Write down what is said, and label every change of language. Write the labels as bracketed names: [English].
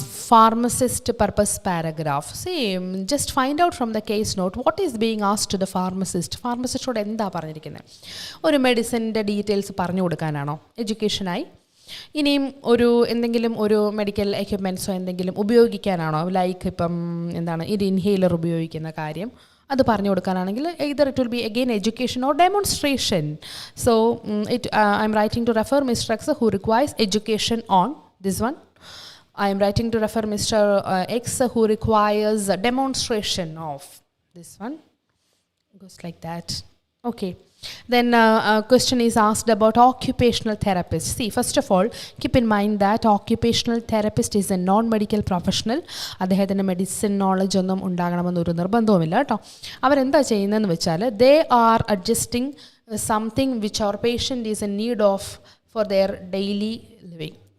[English] Pharmacist purpose paragraph. See, just find out from the case note what is being asked to the pharmacist. [Malayalam] Pharmacistോട് എന്താ പറഞ്ഞിരിക്കുന്നത്? ഒരു മെഡിസിൻ്റെ details പറഞ്ഞു കൊടുക്കാനാണോ? എഡ്യൂക്കേഷനായി ഇനിയും എന്തെങ്കിലും ഒരു മെഡിക്കൽ എക്യുപ്മെൻറ്റ്സോ എന്തെങ്കിലും ഉപയോഗിക്കാനാണോ? ലൈക്ക് ഇപ്പം എന്താണ് ഇത് ഇൻഹേലർ ഉപയോഗിക്കുന്ന കാര്യം അത് പറഞ്ഞു കൊടുക്കാനാണെങ്കിൽ [English] either it will be again education or demonstration. So I'm writing to refer Mr. X who requires education on this one. I am writing to refer Mr. X who requires a demonstration of this one. Goes like that. Okay. Then a question is asked about occupational therapist. See, first of all, keep in mind that occupational therapist is a non-medical professional. [Malayalam] അദ്ദേഹത്തിന് medicine knowledge ഒന്നും ഉണ്ടാകണമെന്നൊരു നിർബന്ധവുമില്ല കേട്ടോ. അവരെന്താ ചെയ്യുന്നതെന്ന് വെച്ചാൽ, [English] they are adjusting something which our patient is in need of for their daily living.